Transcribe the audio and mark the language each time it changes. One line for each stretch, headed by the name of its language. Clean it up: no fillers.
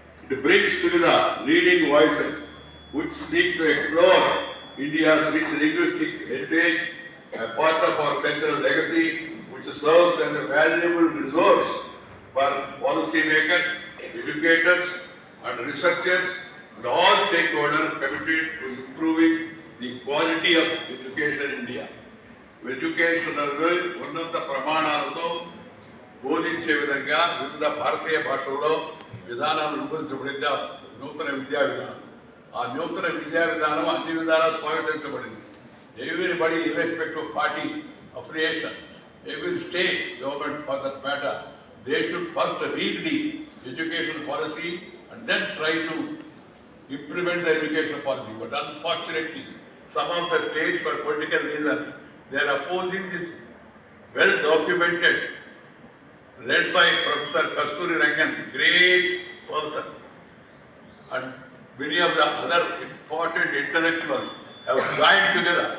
English: It brings together leading voices which seek to explore India's rich linguistic heritage, a part of our cultural legacy, which serves as a valuable resource for policy makers, educators, and researchers, and all stakeholders committed to improving the quality of education in India.
Telugu: Education ఉన్నత ప్రమాణాలతో బోధించే విధంగా వివిధ భారతీయ భాషల్లో విధానాలు రూపొందించబడింది నూతన విద్యా విధానం. ఆ నూతన విద్యా విధానం అన్ని విధాలా స్వాగతించబడింది.
English: Everybody, irrespective of party affiliation, every state government for that matter, they should first read the education policy and then try to implement the education policy. But unfortunately, some of the states, for political reasons, they are opposing this well documented, led by Professor Kasturi Rangan, great person, and many of the other important intellectuals have joined together.